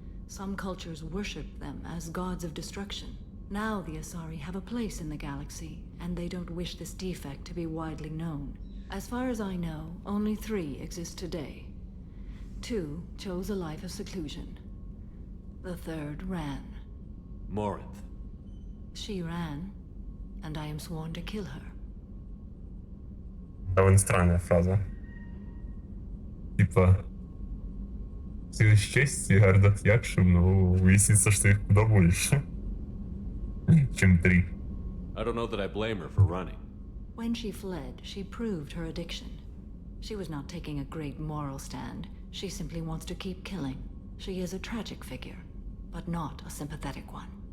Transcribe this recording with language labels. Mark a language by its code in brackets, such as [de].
[en] Some cultures worshipped them as gods of destruction. Now the Asari have a place in the galaxy, and they don't wish this defect to be widely known. As far as I know, only 3 exist today. 2 chose a life of seclusion. The 3rd ran. Morinth. She ran, and I am sworn to kill her. [ru] Довольно странная фраза. Типа, силы чести Ардат Якшим, но выяснится, что их куда больше, чем 3. [en] I don't know that I blame her for running. When she fled, she proved her addiction. She was not taking a great moral stand. She simply wants to keep killing. She is a tragic figure, but not a sympathetic one.